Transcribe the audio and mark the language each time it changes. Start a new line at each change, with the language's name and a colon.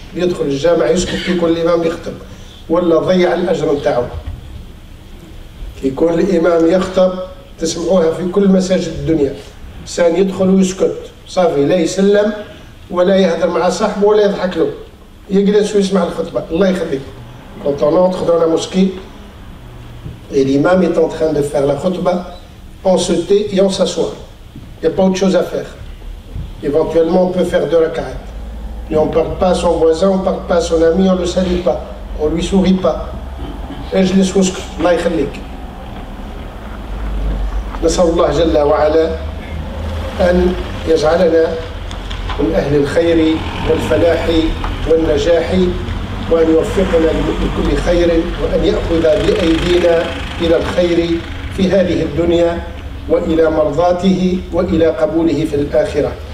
Arabic: يدخل الجامع يسكت يكون الإمام يخطب ولا ضيع الأجر نتاعو. يكون الإمام يخطب تسمعوها في كل مساجد الدنيا، إنسان يدخل ويسكت صافي، لا يسلم ولا يهدر مع صاحبه ولا يضحك له، يجلس ويسمع الخطبة. الله يخليك.
French: Quand on entre dans la mosquée et l'imam est en train de faire la khutbah, on se tait et on s'assoit. Il n'y a pas autre chose à faire. Éventuellement, on peut faire 2 rak'at. Mais on ne parle pas à son voisin, on ne parle pas à son ami, on ne le salue pas, on ne lui sourit pas.
Arabic: اجلس واسكت. الله يخليك. نسأل الله جل وعلا أن يجعلنا من أهل الخير والفلاح والنجاح، وأن يوفقنا لكل خير، وأن يأخذ بأيدينا إلى الخير في هذه الدنيا وإلى مرضاته وإلى قبوله في الآخرة.